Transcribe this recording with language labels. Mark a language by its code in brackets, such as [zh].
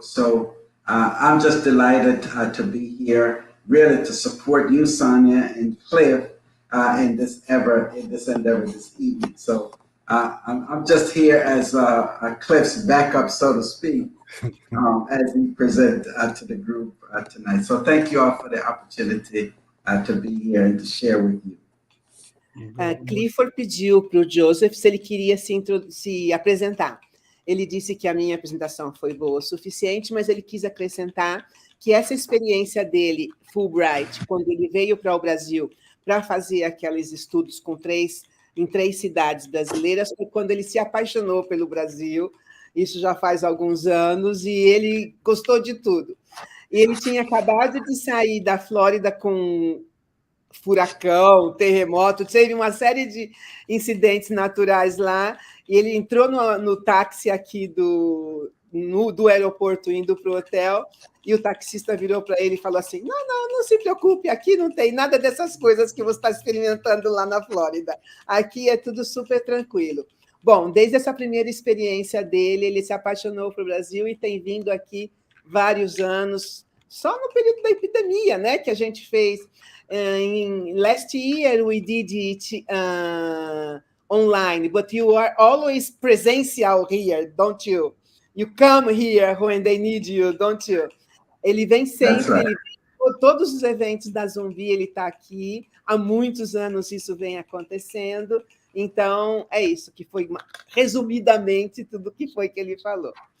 [en] So I'm just delighted to be here, really to support you, Sonia, and Cliff in this endeavor this evening. So I'm just here as Cliff's backup, so to speak, as we present to the group tonight. So thank you all for the opportunity to be here and to share with you. [pt] Clifford pediu para o Joseph se ele queria se apresentar. Ele disse que a minha apresentação foi boa o suficiente, mas ele quis acrescentar que essa experiência dele, Fulbright, quando ele veio para o Brasil para fazer aqueles estudos em 3 cidades brasileiras, foi quando ele se apaixonou pelo Brasil. Isso já faz alguns anos, e ele gostou de tudo. E ele tinha acabado de sair da Flórida com furacão, terremoto, teve uma série de incidentes naturais lá, e ele entrou no táxi aqui do aeroporto indo para o hotel, e o taxista virou para ele e falou assim, não se preocupe, aqui não tem nada dessas coisas que você está experimentando lá na Flórida, aqui é tudo super tranquilo. Bom, desde essa primeira experiência dele, ele se apaixonou pelo Brasil e tem vindo aqui vários anos, só no período da epidemia, né, que a gente fez. [en] Last year we did it online, but you are always presencial here, don't you? You come here when they need you, don't you? [pt] Ele vem sempre, [en] right. [pt] Ele vem, todos os eventos da Zumbi, ele está aqui, há muitos anos isso vem acontecendo, então é isso, que foi, resumidamente, tudo que foi que ele falou.